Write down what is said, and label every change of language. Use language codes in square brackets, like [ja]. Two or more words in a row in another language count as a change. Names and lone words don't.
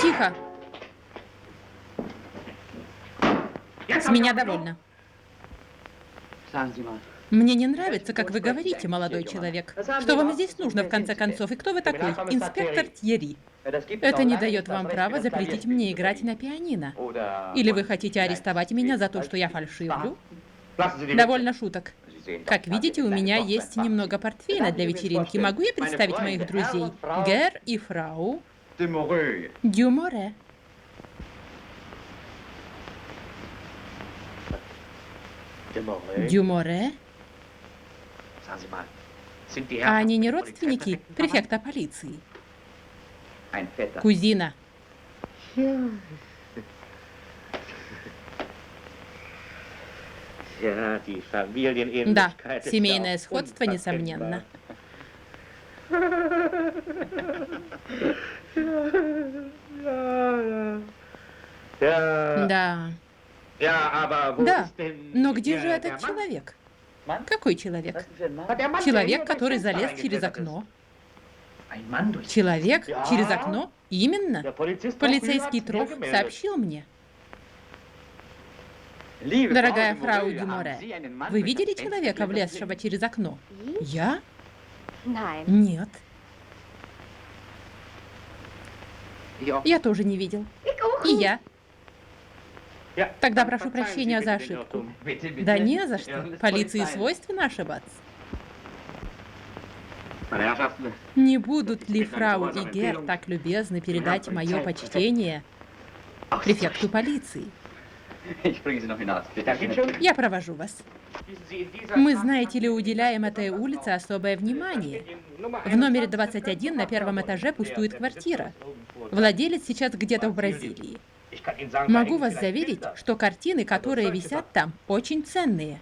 [ru] Тихо. С меня довольно. [de] Sagen Sie mal. [ru] Мне не нравится, как вы говорите, молодой человек. Что вам здесь нужно, в конце концов, и кто вы такой? Инспектор Тьерри. Это не дает вам права запретить мне играть на пианино. Или вы хотите арестовать меня за то, что я фальшивлю? Довольно шуток. Как видите, у меня есть немного портфеля для вечеринки. Могу я представить моих друзей? Гер и фрау Дюморе. Дюморе? [de] Sagen Sie mal, sind die [ru] А [de] Herren [ru] они не родственники префекта полиции? [de] ein Vetter? [ru] Кузина. [de] Ja, die [ru] Да, [de] Familienähnlichkeit ist [ru] семейное [de] ja [ru] сходство, несомненно. [de] Ja, [ru] Да, [de] ja, aber wo [ru] да. [de] ist denn [ru] Но где [de] der- [ru] же [de] der [ru] этот [de] Mann? [ru] человек? Какой человек? [de] Der Mann, [ru] Человек, [de] der [ru] который [de] hier [ru] залез [de] durchs [ru] через [de] Fenster [ru] окно. [de] Ein Mann durch [ru] Человек через окно? Именно. [de] Der Polizist [ru] Полицейский Trog Трох сообщил мне. [de] Liebe [ru] Дорогая [de] Frau [ru] фрау [de] de Moreau, [ru] Дюморе, [de] haben Sie einen Mann [ru] вы [de] durch [ru] видели [de] das [ru] человека, [de] Fenster [ru] влезшего через окно? Я? [de] Nein. [ru] Нет. [de] Ich auch. [ru] Я тоже не видел. И я. [de] Ja, [ru] Тогда [de] dann [ru] прошу [de] verzeihen Sie [ru] прощения [de] bitte [ru] за [de] den [ru] ошибку. [de] Irrtum. Bitte, bitte. [ru] Да не за [de] Ja, [ru] что. [de] das [ru] Полиции [de] Polizei. [ru] свойственно ошибаться. [de] Meine Herrschaften, [ru] Не будут ли фрау и Гер так любезны передать мое почтение префекту полиции? [de] ich bringe Sie noch hinaus. Bitte. [ru] Я провожу вас. Мы, знаете ли, уделяем этой улице особое внимание. В номере 21 на первом этаже пустует квартира. Владелец сейчас где-то в Бразилии. Могу вас заверить, что картины, которые висят там, очень ценные.